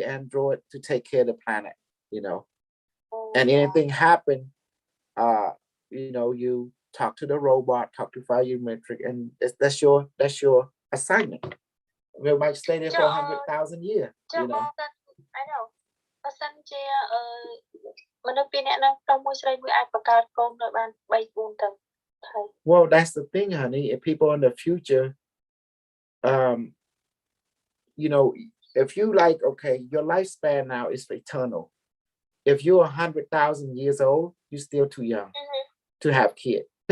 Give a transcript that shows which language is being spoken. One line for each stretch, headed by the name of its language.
English: The android to take care of the planet, you know. And anything happen, you know, you talk to the robot, talk to Volumetric, and that's your assignment. We might stay there for 100,000 years, you know. I know
Khmer: បើសិនជាមនុស្សពីរនាក់នឹងក្នុងមួយស្រីមួយអាចបង្កើតកូននៅបាន 3-4 ទៅ
English: Well, that's the thing, honey. If people in the future, you know, if you like, okay, your lifespan now is eternal. If you're 100,000 years old, you're still too young to have kids.